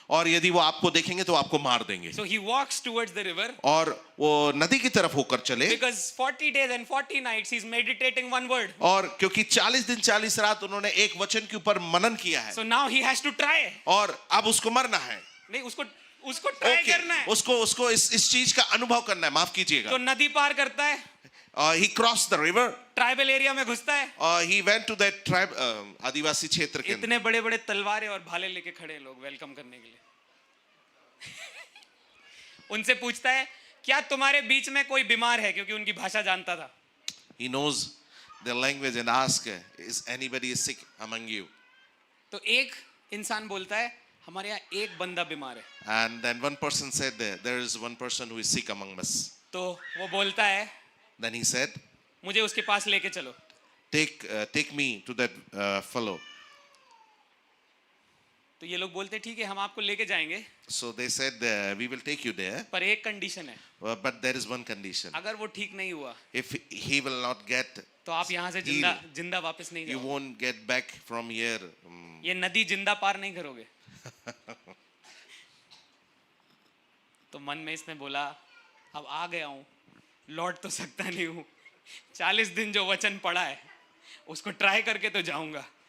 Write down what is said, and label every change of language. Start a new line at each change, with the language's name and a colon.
Hindi: और यदि वो आपको देखेंगे तो आपको मार देंगे।
English: So he walks towards the river.
Hindi: और वो नदी की तरफ होकर चले,
English: Because 40 days and 40 nights he's meditating one word.
Hindi: और क्योंकि 40 दिन 40 रात उन्होंने एक वचन के ऊपर मनन किया है,
English: So now he has to try.
Hindi: और अब उसको मरना है। नहीं, उसको उसको ट्राई
English: Okay,
Hindi: करना है। उसको इस चीज का अनुभव करना है, माफ कीजिएगा। तो नदी पार करता है,
English: He crossed the river.
Hindi: Tribal area में घुसता है,
English: He went to that tribe,
Hindi: आदिवासी क्षेत्र के अंदर। इतने बड़े बड़े तलवारें और भाले लेके खड़े हैं लोग वेलकम करने के लिए। उनसे पूछता है क्या तुम्हारे बीच में कोई बीमार है, क्योंकि उनकी भाषा जानता था।
English: He knows their language and ask, is anybody sick among you?
Hindi: तो एक इंसान बोलता है हमारे यहाँ एक बंदा बीमार है।
English: And then one person said, there is one person who is sick among us.
Hindi: तो वो बोलता है
English: Then he said,
Hindi: मुझे उसके पास लेके चलो।
English: take me to that fellow.
Hindi: तो ये लोग बोलते ठीक है हम आपको लेके जाएंगे,
English: So they said, we will take you there,
Hindi: पर एक कंडीशन है,
English: but there is one condition.
Hindi: अगर वो ठीक नहीं हुआ
English: If he will not get,
Hindi: तो आप यहाँ से जिंदा वापस नहीं
English: you
Hindi: जाओगे।
English: won't get back from here.
Hindi: ये नदी जिंदा पार नहीं करोगे। तो मन में इसने बोला अब आ गया हूं, लौट तो सकता नहीं हूं, 40 दिन जो वचन पड़ा है उसको ट्राई करके तो जाऊंगा।